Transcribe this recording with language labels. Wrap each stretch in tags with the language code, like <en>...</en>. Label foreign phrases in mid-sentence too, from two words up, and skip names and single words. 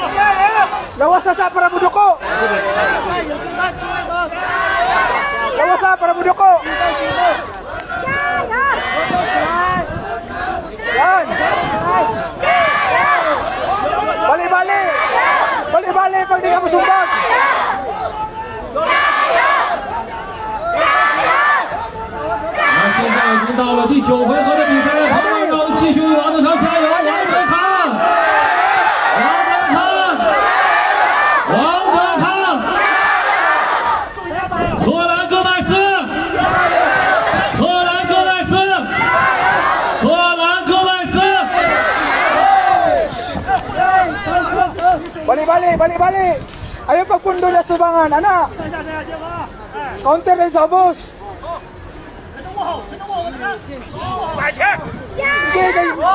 <ceb>Lawas na para buduko. Lawas na para buduko. Yan. Bali pag di ka masumbag.</ceb> <zh>那现在已经到了第9回合的比赛，朋友们，让我们继续为王德康加油！王德康，特兰戈麦斯，</zh> <ceb>Bali. Ayaw pagpundo na subangan, anak. Counter rin sa ubos. Sige, kayo.</ceb>